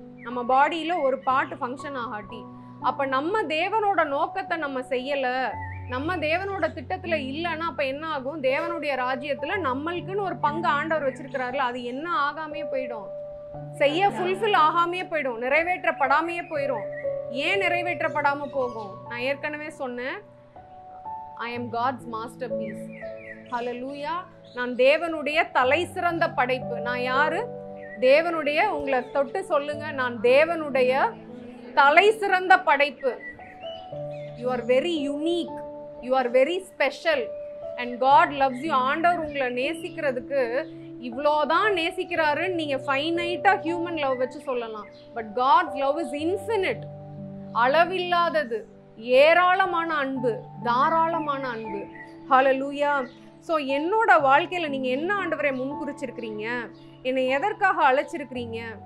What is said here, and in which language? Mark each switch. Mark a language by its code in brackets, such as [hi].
[ta] நம்ம பாடியில ஒரு பார்ட் ஃபங்க்ஷன் ஆகாட்டி, அப்ப நம்ம தேவனோட நோக்கத்தை நம்ம செய்யல, நம்ம தேவனோட திட்டத்துல இல்லைன்னா அப்ப என்ன ஆகும்? தேவனுடைய ராஜ்யத்துல நம்மளுக்குன்னு ஒரு பங்கு ஆண்டவர் வச்சிருக்கிறாருல, அது என்ன ஆகாமே போயிடும், ஃபுல்ஃபில் ஆகாமே போயிடும், நிறைவேற்றப்படாமையே போயிடும். ஏன் நிறைவேற்றப்படாம போகும்? நான் ஏற்கனவே சொன்னேன், [en] I am God's masterpiece. [ta] ஹல்லேலூயா. நான் தேவனுடைய தலை சிறந்த படைப்பு. நான் யாரு? தேவனுடைய, உங்களை தொட்டு சொல்லுங்க, நான் தேவனுடைய தலை சிறந்த படைப்பு. [en] You are very unique, you are very special and God loves you. [ta] ஆண்டவர் உங்களை நேசிக்கிறதுக்கு இவ்வளோதான் நேசிக்கிறாருன்னு நீங்க ஃபைனைட்டா ஹியூமன் லவ் வச்சு சொல்லலாம். [en] but God's love is infinite, [ta] அளவில்லாதது, ஏராளமான அன்பு, தாராளமான அன்பு. ஹல்லேலூயா. ஸோ என்னோட வாழ்க்கையில் நீங்கள் என்ன ஆண்டவரை முன்குறிச்சிருக்கிறீங்க? என்னை எதற்காக அழைச்சிருக்கிறீங்க?